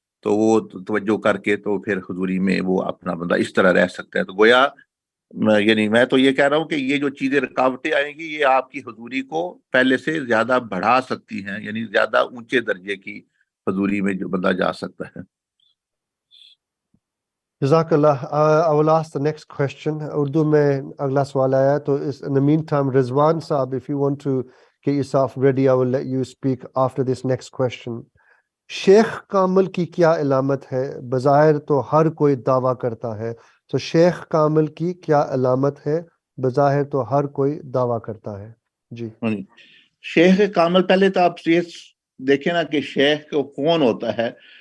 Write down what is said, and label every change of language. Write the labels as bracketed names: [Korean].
[Urdu] تو وہ توجہ کر کے تو پھر حضوری میں وہ اپنا بندہ اس طرح رہ سکتا ہے. تو گویا یعنی میں تو یہ کہہ رہا ہوں کہ یہ جو چیزیں رکاوٹیں آئیں گی یہ آپ کی حضوری کو پہلے سے زیادہ بڑھا سکتی ہیں, یعنی زیادہ اونچے درجے کی حضوری میں جو بندہ جا سکتا ہے. [Arabic] Jazakallah. [English] I will ask the next question. [Urdu] Urdu mein agla sawal aaya [English] to in the meantime, Rizwan Saab, if you want to get yourself ready, I will let you speak after this next question. [Urdu] شیخ کامل کی کیا علامت ہے؟ بظاہر تو ہر کوئی دعویٰ کرتا ہے، تو شیخ کامل کی کیا علامت ہے؟ بظاہر تو ہر کوئی دعویٰ کرتا ہے. جی شیخ کامل، پہلے تو آپ یہ دیکھیں نا کہ شیخ کون ہوتا ہے.